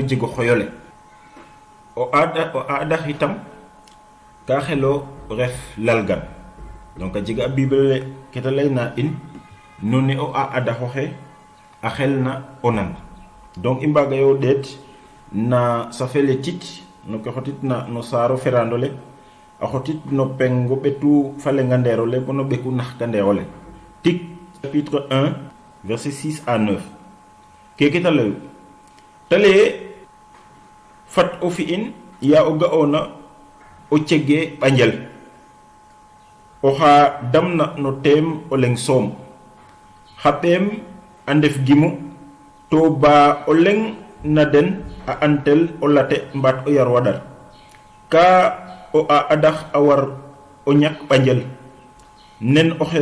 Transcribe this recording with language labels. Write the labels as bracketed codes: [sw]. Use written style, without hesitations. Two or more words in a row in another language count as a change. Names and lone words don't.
[srr] jeg o xoyole o adax itam ka xelo ref lalgan donc a jega a bible le ke ta layna in no ne o adaxoxe a xel na o nan donc i mbaaga yo ɗeet na safele tit no ke xotitna no saaro ferando le a xotit no pengo ɓetu falengandeero le bo no ɓeku naxkandeero le Tic [fr] chapitre 1 verset 6 à 9 [srr] keke ta layu ta leye fat o fi'in ya o ga'oona o cege ɓanjel oxa damna no teem o leng soom xa ɓeem a ndef gimu to ba o leng na den a antel o late mbaat o yar waɗar ka o a adax a war o ñak ɓanjel nen oxe